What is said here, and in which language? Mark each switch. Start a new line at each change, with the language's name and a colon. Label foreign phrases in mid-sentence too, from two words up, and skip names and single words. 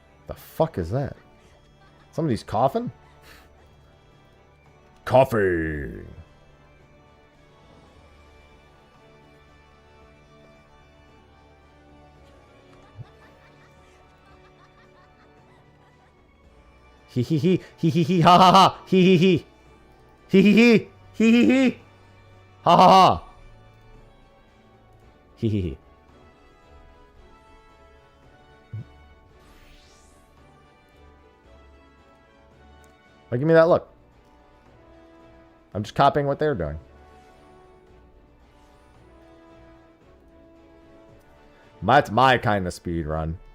English: The fuck is that? Somebody's coughing? Coffee! He ha ha ha he ha ha ha he. Why give me that look? I'm just copying what they're doing. That's my kind of speed run.